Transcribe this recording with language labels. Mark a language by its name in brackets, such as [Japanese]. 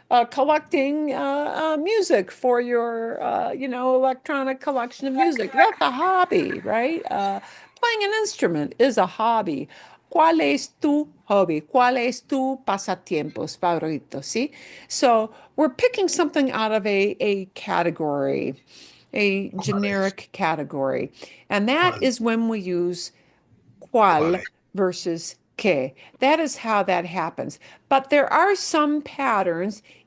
[English] Collecting music for your, electronic collection of music. That's a hobby, right? Playing an instrument is a hobby. [Spanish] ¿Cuál es tu hobby? ¿Cuál es tu pasatiempos favorito? [English] See? So we're picking something out of a category, a generic category. And that is when we use cuál versus qué. That is how that happens. But there are some patterns.